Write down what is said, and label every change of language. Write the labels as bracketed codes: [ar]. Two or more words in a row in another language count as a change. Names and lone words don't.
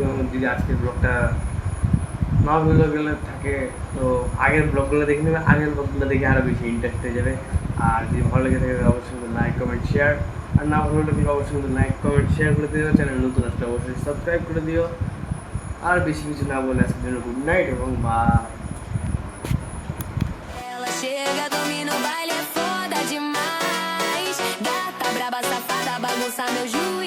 [bn] যদি আজকের ব্লগটা না ভালো গেলে থাকে, তো আগের ব্লগগুলো দেখে নেবে, আগের ব্লগগুলো দেখে আরও বেশি ইন্টারেস্ট হয়ে যাবে। আর যদি ভালো লেগে থাকে অবশ্যই কিন্তু [en] like comment share, [bn] আর না ভালো লাগলে অবশ্যই কিন্তু [en] like comment share [bn] করে দিও। চ্যানেল নতুন আসলে অবশ্যই সাবস্ক্রাইব করে দিও। আর বেশি কিছু না বলে আজকের জন্য [en] good night [bn] এবং বাই। [pt] Ela chega, domina o baile, é foda demais. Gata braba, safada, bagunça meu